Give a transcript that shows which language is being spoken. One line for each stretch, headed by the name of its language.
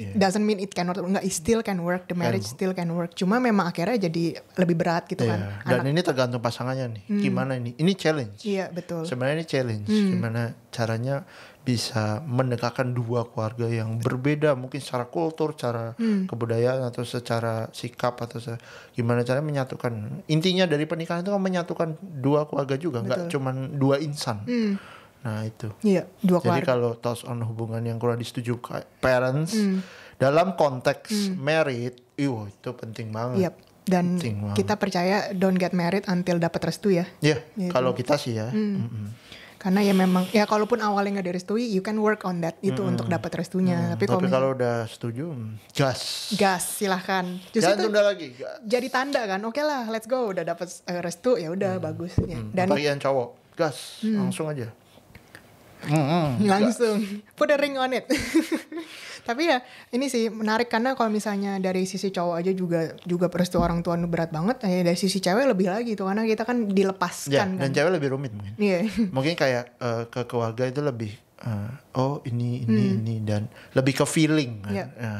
English: Doesn't mean it cannot,
Indonesian: enggak,
English: it still can work, the marriage still can work.
Indonesian: Cuma memang akhirnya jadi lebih berat gitu kan. Dan ini tergantung pasangannya nih, gimana ini challenge. Iya betul. Sebenarnya ini challenge, gimana caranya bisa mendekatkan dua keluarga yang berbeda, mungkin secara kultur, secara kebudayaan, atau secara sikap, atau gimana caranya menyatukan. Intinya dari pernikahan itu kan menyatukan dua keluarga juga, nggak cuman dua insan. Nah itu. Iya, dua keluarga. Jadi kalau thoughts on hubungan yang kurang disetujui parents dalam konteks married, itu penting banget. Dan kita percaya
English: don't get married until
Indonesian: dapat restu ya. Iya, kalau kita sih ya. Karena ya memang ya kalaupun awalnya nggak direstui,
English: you can work on that
Indonesian: itu untuk dapat restunya. Tapi kalau udah setuju, gas silahkan. Justru jangan tunda lagi. Jadi tanda kan, oke lah,
English: let's go,
Indonesian: udah dapat restu ya udah bagus. Dan bagian cowok, gas langsung aja. Langsung
English: put a ring on it.
Indonesian: Tapi ya ini sih menarik, karena kalau misalnya dari sisi cowok aja juga restu orang tua berat banget, dari sisi cewek lebih lagi tuh, karena kita kan dilepaskan kan. Dan cewek lebih rumit mungkin. Mungkin kayak ke keluarga itu lebih ini dan lebih ke feeling kan.